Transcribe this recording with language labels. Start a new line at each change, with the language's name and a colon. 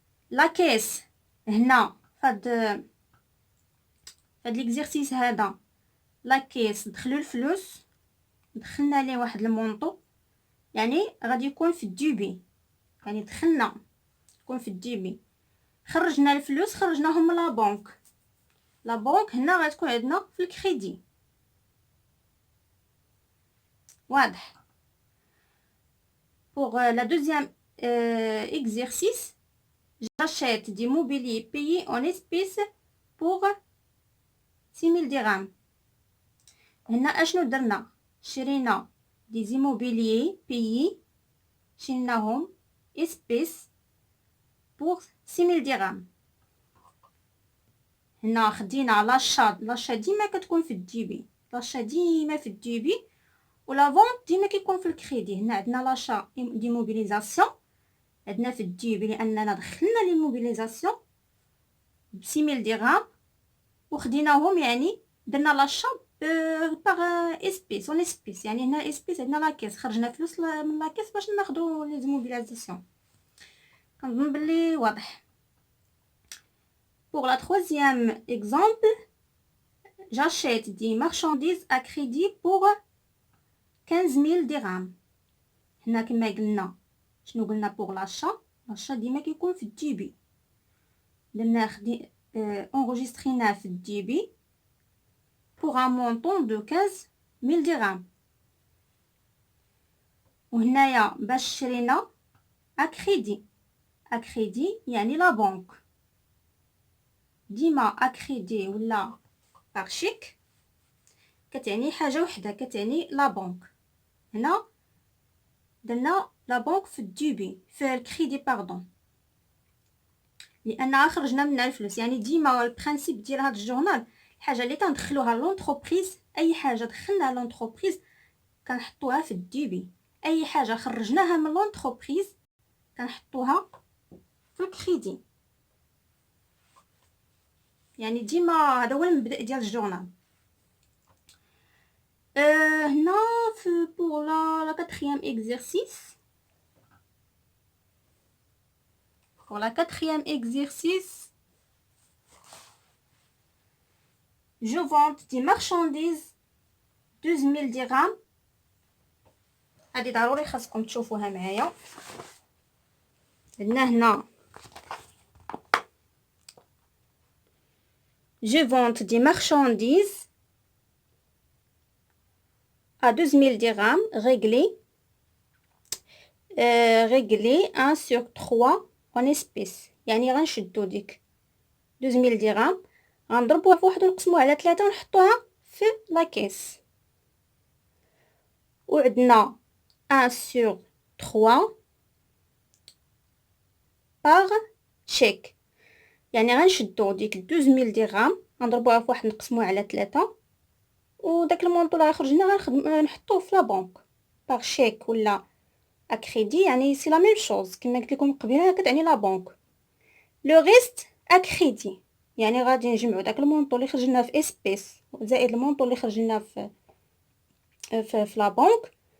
Arabic: لا كيس هنا فهاد ليكزرسيس هذا لا كيس دخلوا الفلوس، دخلنا ليه واحد المونطو، يعني غادي يكون في الديبي، يعني دخلنا يكون في الديبي، خرجنا الفلوس خرجناهم من لا بنك. لا بنك هنا غتكون عندنا في الكريدي.
French: واضح؟ pour la deuxième exercice, j'achète du mobilier payé en espèces pour 6000 dirhams.
Arabic: هنا اشنو درنا؟ شرينا دي زيموبيليي بيي، شريناهم اسبيس بور 6000 درهم. هنا خدينا لاشا ديما كتكون في الديبي، لاشا ديما في الديبي، ولا فونت ديما كيكون في الكريدي. هنا عندنا لاشا دي موبيليزاسيون عندنا في الديبي لاننا دخلنا لي موبيليزاسيون ب 6000 درهم وخديناهم، يعني درنا لاشا باغ اسبيس اون اسبيس. يعني هنا اسبيس عندنا لاكيس، خرجنا فلوس من لاكيس باش ناخذوا لي موبيليزاسيون. كنظن بلي واضح.
French: pour la troisième exemple, j'achète des marchandises à crédit pour 15000 dirhams.
Arabic: هنا كما قلنا شنو قلنا
French: pour l'achat
Arabic: ديما كيكون في الديبي، درنا انغوجيستريناه في الديبي
French: pour un montant de 15000 dirhams.
Arabic: وهنايا باش شرينا اكريدي يعني لا بنك، ديما اكريدي ولا بارشيك كتعني حاجه وحده، كتعني لا بنك. هنا درنا لا بنك في الديبي في الكريدي باردون لان خرجنا منها الفلوس. يعني ديما البرانسيپ ديال هذا الجورنال حاجه اللي تندخلوها لونتربريز، اي حاجه دخلناها لونتربريز كنحطوها في الديبي، اي حاجه خرجناها من لونتربريز كنحطوها في الكريدي. يعني ديما هذا هو المبدا ديال الجورنال. هنا في
French: pour la quatrième exercice. Pour la quatrième exercice, je vends des marchandises 12 000 dirhams.
Arabic: هذه ضروري خاصكم تشوفوها معايا. عندنا هنا
French: je vends des marchandises à 12 000 dirhams réglés. réglé 1 sur 3 en espèces.
Arabic: يعني غنشدو ديك 12 000 درهم غنضربوها في واحد ونقسموها على 3 ونحطوها في لاكيس.
French: وعندنا 1 sur 3 par chèque.
Arabic: يعني غنشدو ديك 12 000 درهم غنضربوها في واحد نقسموها على 3 وداك المونطو اللي خرجنا نحطوه في لا بنك باغ شيك ولا اكريدي. يعني سي لا ميم شوز كما قلت لكم قبيله كتعني لا بنك. لو ريست اكريدي يعني غادي نجمعوا داك المونطو اللي خرجنا في اسبيس زائد المونطو اللي خرجنا في لا بنك.